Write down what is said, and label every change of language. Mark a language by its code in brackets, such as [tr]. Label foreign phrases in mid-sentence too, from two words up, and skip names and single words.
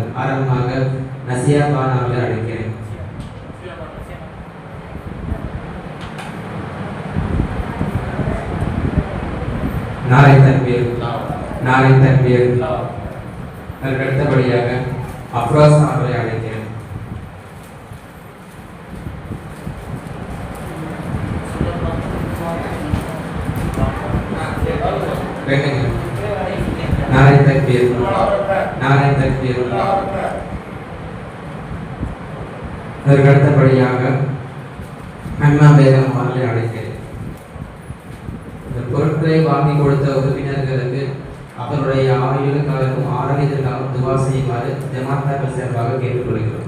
[ta] ஆரம்பமாக நசியா பான் அவர்களை அழைக்கிறேன். [ur] نعرۂ تکبیر، نعرۂ تکبیر. [ta] அதற்கு அடுத்தபடியாக அப்ரோஸ் அவர்களை அழைக்கிறேன். [ur] نعرۂ تکبیر، نعرۂ تکبیر. [ta] அதற்கு அடுத்தபடியாக அம்மா பேகம் அவர்களை அழைக்கிறேன். இந்த பொருட்களை வாங்கி கொடுத்த உறுப்பினர்களுக்கு அவருடைய ஆயுளுக்காகவும் ஆரோக்கியத்திற்காகவும் துவா செய்யுமாறு ஜமாத்தாக்கள் சார்பாக கேட்டுக்கொள்கிறோம்.